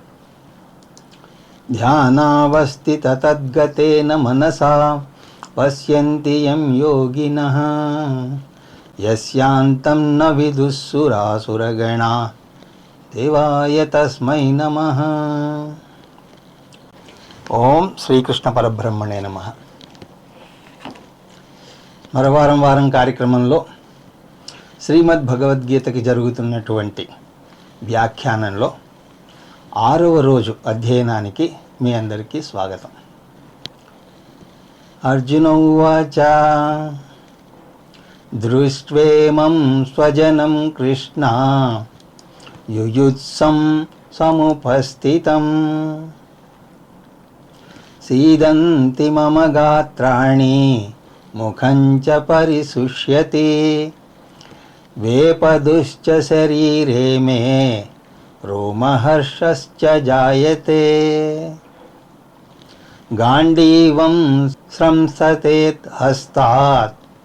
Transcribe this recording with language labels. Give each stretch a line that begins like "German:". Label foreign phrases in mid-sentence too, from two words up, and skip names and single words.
Sanskrit: ध्यानावस्थिततद्गतेन मनसा पश्यन्ति यं योगिनः यस्यान्तं न विदुःसुरासुरगणाः देवाय तस्मै नमः। ఓం శ్రీకృష్ణ పరబ్రహ్మణే నమః.
Telugu: మరో వారం కార్యక్రమంలో శ్రీమద్ భగవద్గీతకి జరుగుతున్నటువంటి వ్యాఖ్యానంలో 6వ రోజు అధ్యయనానికి మీ అందరికీ స్వాగతం.
Sanskrit: అర్జున ఉవాచ దృష్ట్వేమం స్వజనం కృష్ణ యుయుత్సం సముపస్థితం सीदन्ति मम गात्राणि मुखं च परिशुष्यति वेपदुश्च शरीरे मे रोमहर्षश्च जायते गाण्डीवं स्रंसतेत् हस्तात्